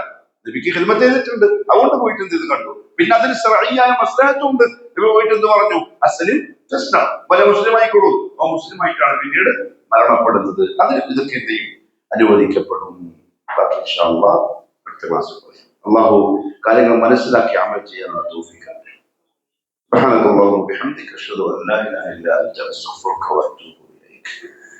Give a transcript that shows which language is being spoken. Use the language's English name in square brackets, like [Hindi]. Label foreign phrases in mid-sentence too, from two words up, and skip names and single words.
[Malayalam] നബിക്ക് ഖിദ്മത്ത് ചെയ്തിട്ടുണ്ട്, അതുകൊണ്ട് പോയിട്ട് എന്ത് കണ്ടു. പിന്നെ അതിന് ശർഈയായ മസ്ലഹത്തും ഉണ്ട്. നബി പോയിട്ട് എന്ത് പറഞ്ഞു, [Arabic] أسلم تسلم, [Malayalam] വല മുസ്ലിം ആയിക്കോളൂ. ആ മുസ്ലിം ആയിട്ടാണ് പിന്നീട് മരണപ്പെടുന്നത്. അതിന് ഇതൊക്കെ എന്ത് ചെയ്യും, അനുവദിക്കപ്പെടും. ബാക്കി [Arabic] إن شاء الله [Malayalam] അടുത്ത ക്ലാസ്സിൽ പറയാം. അല്ലാഹു കാര്യങ്ങൾ മനസ്സിലാക്കി അമൽ ചെയ്യാനുള്ള തൗഫീഖ്. [Arabic] سبحانك اللهم وبحمدك أشهد أن لا إله إلا أنت أستغفرك وأتوب إليك.